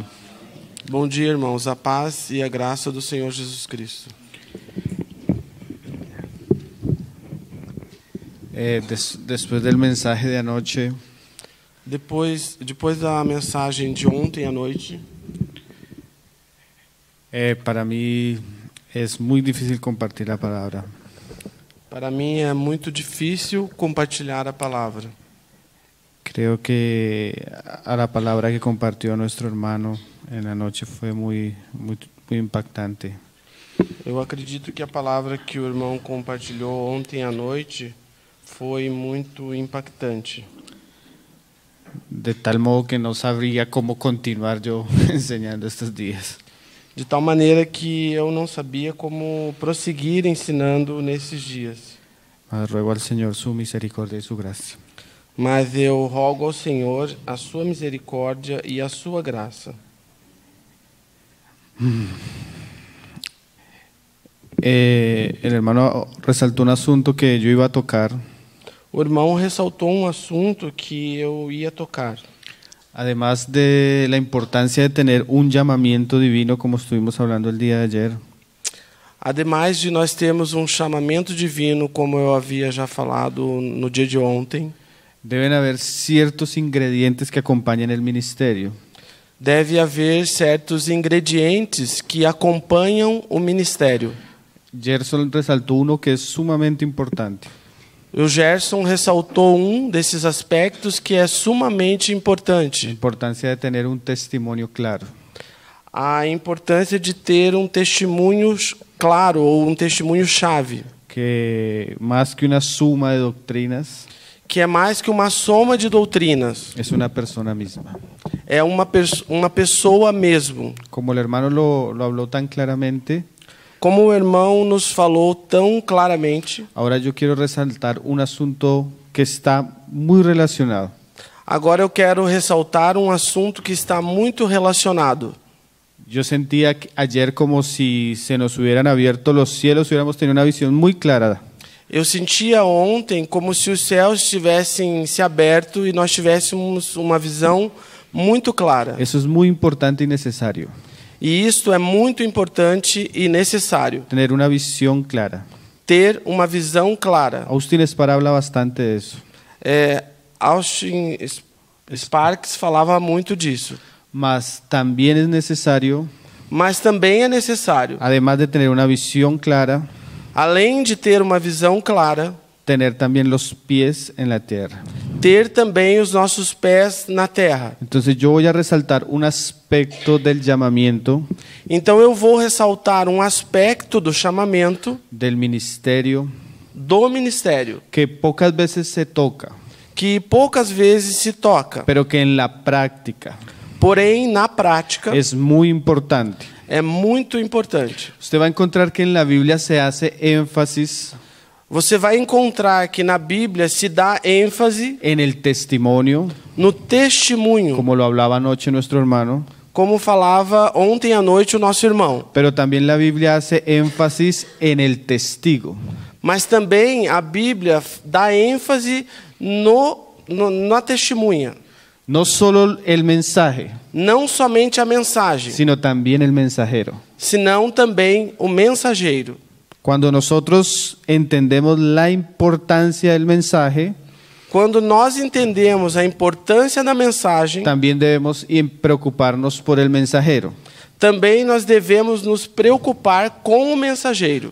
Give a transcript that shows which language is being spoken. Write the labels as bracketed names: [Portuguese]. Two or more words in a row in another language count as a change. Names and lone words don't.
[Portuguese] Bom dia, irmãos. A paz e a graça do Senhor Jesus Cristo. [Spanish] Después del mensaje de anoche, [Portuguese] Depois da mensagem de ontem à noite, [Spanish] para mí es muy difícil compartir la palabra. [Portuguese] para mim é muito difícil compartilhar a palavra. [Spanish] Creo que a la palabra que compartió nuestro hermano en la noche fue muy impactante. [Portuguese] Eu acredito que a palavra que o irmão compartilhou ontem à noite foi muito impactante. [Spanish] De tal modo que no sabría cómo continuar yo enseñando estos días. [Portuguese] De tal maneira que eu não sabia como prosseguir ensinando nesses dias. [Spanish] Mas ruego al Señor su misericordia y su gracia. [Portuguese] Mas eu rogo ao Senhor a sua misericórdia e a sua graça. [Spanish] El hermano resaltó un asunto que yo iba a tocar. [Portuguese] O irmão ressaltou um assunto que eu ia tocar. [Spanish] Además de la importancia de tener un llamamiento divino, como estuvimos hablando el día de ayer, [Portuguese] Ademais de nós termos um chamamento divino, como eu havia já falado no dia de ontem, [Spanish] deben haber ciertos ingredientes que acompañan el ministerio. [Portuguese] deve haver certos ingredientes que acompanham o ministério. [Spanish] Gerson resaltó uno que es sumamente importante. [Portuguese] O Gerson ressaltou um desses aspectos que é sumamente [Spanish] La [Portuguese] importante. [Spanish] importancia de tener un testimonio claro. [Portuguese] A importância de ter um testemunho claro ou um testemunho chave, [Spanish] Que más que una suma de doctrinas, [Portuguese] que é mais que uma soma de doutrinas, [Spanish] es una persona misma. [Portuguese] é uma pessoa mesmo. [Spanish] Como el hermano lo habló tan claramente, [Portuguese] Como o irmão nos falou tão claramente, [Spanish] ahora yo quiero resaltar un asunto que está muy relacionado. [Portuguese] agora eu quero ressaltar um assunto que está muito relacionado. [Spanish] Yo sentía ayer como si se nos hubieran abierto los cielos y hubiéramos tenido una visión muy clara. [Portuguese] Eu sentia ontem como se os céus tivessem se aberto e nós tivéssemos uma visão muito clara. [Spanish] Eso es muy importante y necesario, [Portuguese] E isto é muito importante e necessário. [Spanish] tener una visión clara. [Portuguese] Ter uma visão clara. [Spanish] Austin Spar habla bastante de eso. [Portuguese] Austin Sparks falava muito disso. [Spanish] Mas también es necesario, [Portuguese] Mas também é necessário, [Spanish] además de tener una visión clara, [Portuguese] além de ter uma visão clara, [Spanish] tener también los pies en la tierra. [Portuguese] ter também os nossos pés na terra. [Spanish] Entonces yo voy a resaltar un aspecto del llamamiento, [Portuguese] Então eu vou ressaltar um aspecto do chamamento, [Spanish] del ministerio, [Portuguese] do ministério, [Spanish] que pocas veces se toca, [Portuguese] que poucas vezes se toca, [Spanish] pero que en la práctica [Portuguese] porém na prática [Spanish] es muy importante. [Portuguese] é muito importante. [Spanish] Usted va a encontrar que en la Biblia se hace énfasis [Portuguese] Você vai encontrar que na Bíblia se dá ênfase [Spanish] en el testimonio, [Portuguese] no testemunho, [Spanish] como lo hablaba anoche nuestro hermano, [Portuguese] como falava ontem à noite o nosso irmão. [Spanish] pero también la Biblia hace énfasis en el testigo. [Portuguese] Mas também a Bíblia dá ênfase na testemunha. [Spanish] No solo el mensaje, [Portuguese] Não somente a mensagem, [Spanish] sino también el mensajero. [Portuguese] senão também o mensageiro. [Spanish] Cuando nosotros entendemos la importancia del mensaje, [Portuguese] Quando nós entendemos a importância da mensagem, [Spanish] también debemos preocuparnos por el mensajero. [Portuguese] também nós devemos nos preocupar com o mensageiro.